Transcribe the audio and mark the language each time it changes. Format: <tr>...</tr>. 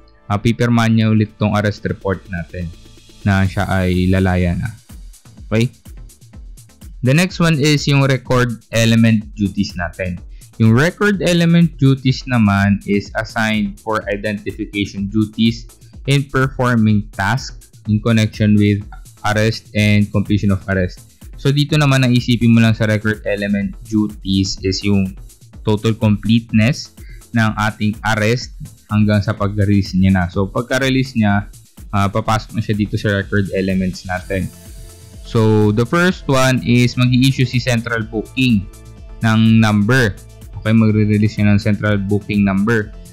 <tl>Pipirmahan niya ulit tong arrest report natin na siya ay lalaya na.</tl> <en>Okay? The next one is</en> <tl>yung</tl> <en>record element duties</en> <tl>natin. Yung</tl> <en>record element duties</en> <tl>naman</tl> <en>is assigned for identification duties in performing tasks in connection with arrest and completion of arrest.</en> <tl>So dito naman ang isipin mo lang sa</tl> <en>record element duties is</en> <tl>yung</tl> <en>total completeness</en> <tl>ng ating arrest hanggang sa pag-release niya na. So pagka-release niya, papasok na siya dito sa record elements natin.</tl> <en>So the first one is</en> <tl>mag-i-issue si</tl> <en>central booking ng number.</en> <tl>Okay, magre-release niya ng</tl> <en>central booking number.</en>